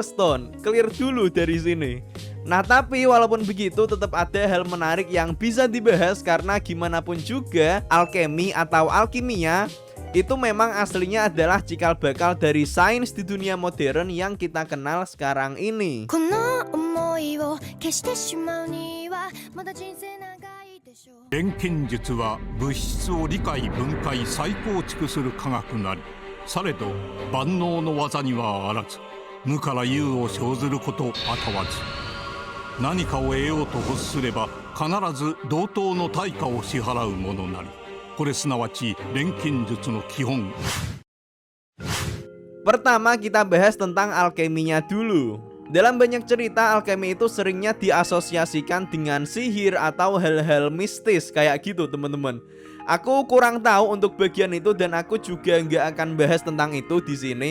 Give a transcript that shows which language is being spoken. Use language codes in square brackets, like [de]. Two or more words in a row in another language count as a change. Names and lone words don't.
[id] Stone, clear dulu dari sini. Nah tapi walaupun begitu tetap ada hal menarik yang bisa dibahas karena gimana pun juga alkemi atau alkimia itu memang aslinya adalah cikal bakal dari sains di dunia modern yang kita kenal sekarang ini. [ja] この想いを消してしまうにはまだ人生長いでしょう。錬金術は物質を理解分解再構築する科学なり、されど万能の技にはあらず、無から有を生ずることあたわず、何かを得ようと欲すれば必ず同等の対価を支払うものなり、これすなわち錬金術の基本。 [id] Pertama kita bahas tentang alkeminya dulu. Dalam banyak cerita alkemi itu seringnya diasosiasikan dengan sihir atau hal-hal mistis kayak gitu teman-teman. Aku kurang tahu untuk bagian itu dan aku juga nggak akan bahas tentang itu di sini.